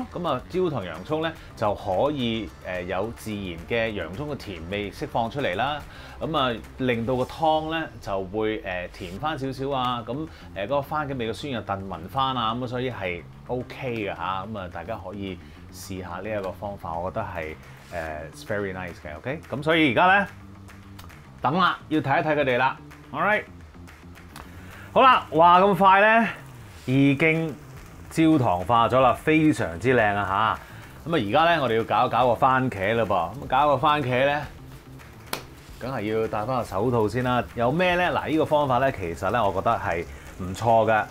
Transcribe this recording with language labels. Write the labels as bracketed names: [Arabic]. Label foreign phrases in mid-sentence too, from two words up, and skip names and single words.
[Cantonese] 咁啊焦糖洋葱咧就可以有自然嘅洋葱嘅甜味釋放出嚟啦，咁啊令到個湯咧就會甜翻少少啊，咁嗰個番茄味嘅酸又燉勻翻啊，咁所以係 OK 嘅嚇，咁啊大家可以試下呢一個方法，我覺得係 [English] it's very nice [Cantonese] 嘅 ，OK 咁所以而家咧等啦，要睇一睇佢哋啦。 [English] All right， [Cantonese] 好啦，話咁快咧，已經焦糖化咗啦，非常之靚啊嚇！咁啊，而家咧我哋要搞一搞個番茄啦噃，咁搞個番茄咧，梗係要戴翻個手套先啦。有咩咧？嗱，呢個方法咧，其實咧，我覺得係唔錯嘅。